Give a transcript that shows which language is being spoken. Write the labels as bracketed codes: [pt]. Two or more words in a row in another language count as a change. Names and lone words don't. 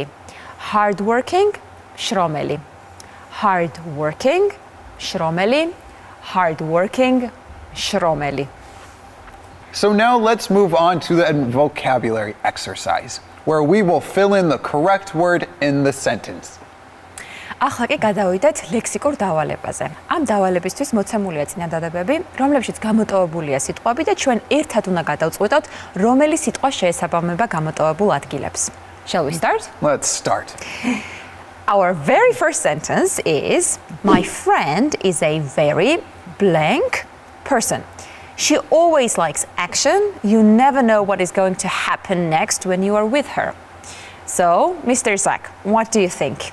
[en] Hardworking, shromeli. Hardworking, shromeli. Hardworking, shromeli. So now let's move on to the vocabulary exercise, where we will fill in the correct word in the sentence. [ka] ახლა კი გადავიდეთ ლექსიკურ დავალებაზე. ამ დავალებისთვის მოცემულია წინადადებები, რომლებშიც გამოტოვებულია სიტყვები და ჩვენ ერთად უნდა გადავწყვეტოთ, რომელი სიტყვა შეესაბამება გამოტოვებულ ადგილებს. [en] Shall we start? Let's start. Our very first sentence is, my friend is a very blank person. She always likes action. You never know what is going to happen next when you are with her. So, Mr. Zach, what do you think?